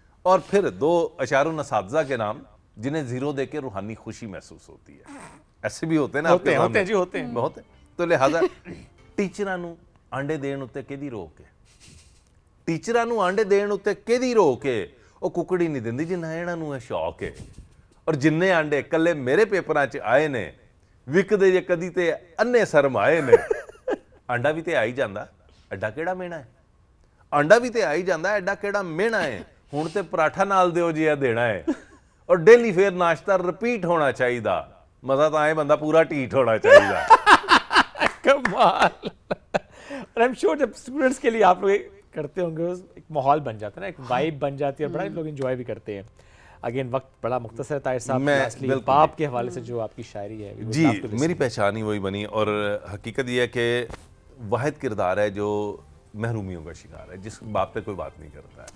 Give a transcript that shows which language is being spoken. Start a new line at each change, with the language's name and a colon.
Hindi: और फिर 2 अशारुन असातिज़ा के नाम जिन्हें जीरो देके रूहानी खुशी महसूस होती है। ऐसे भी होते हैं ना, होते हैं जी, होते हैं। बहुत है।
Punjabi: तो लिहाजा टीचरां नूं आंडे देण उत्ते किहदी रोक है, टीचरां नूं आंडे देण उत्ते किहदी रोक है। ਉਹ ਕੁਕੜੀ ਨਹੀਂ ਦਿੰਦੀ ਜਿੰਨਾ ਇਹਨਾਂ ਨੂੰ ਇਹ ਸ਼ੌਕ ਹੈ। ਔਰ ਜਿੰਨੇ ਆਂਡੇ ਇਕੱਲੇ ਮੇਰੇ ਪੇਪਰਾਂ 'ਚ ਆਏ ਨੇ, ਵਿਕਦੇ ਜੇ ਕਦੀ ਤੇ ਅੰਨੇ ਸਰਮਾਏ ਨੇ। ਆਂਡਾ ਵੀ ਤੇ ਆ ਹੀ ਜਾਂਦਾ, ਐਡਾ ਕਿਹੜਾ ਮਿਹਣਾ ਹੈ। ਆਂਡਾ ਵੀ ਤੇ ਆ ਹੀ ਜਾਂਦਾ, ਐਡਾ ਕਿਹੜਾ ਮਿਹਣਾ ਹੈ। ਹੁਣ ਤੇ ਪਰਾਠਾ ਨਾਲ ਦਿਓ ਜੀ ਇਹ ਦੇਣਾ ਹੈ। ਔਰ ਡੇਲੀ ਫੇਰ ਨਾਸ਼ਤਾ ਰਿਪੀਟ ਹੋਣਾ ਚਾਹੀਦਾ। ਮਜ਼ਾ ਤਾਂ ਆਏ ਬੰਦਾ ਪੂਰਾ ਢੀਠ
Hindi: होना चाहिए। कमाल। और आई एम श्योर जब स्टूडेंट्स के लिए आप लोग करते होंगे, एक माहौल बन जाता है ना, एक वाइब बन जाती है और बड़ा लोग एंजॉय भी करते हैं। अगेन वक्त बड़ा मुख्तसर है ताहिर साहब, लास्टली बाप के हवाले से जो आपकी शायरी है जी, मेरी पहचान ही वही बनी। और हकीकत यह है कि वाहिद किरदार है जो महरूमियों का शिकार है, जिस बाप पे कोई बात नहीं करता है।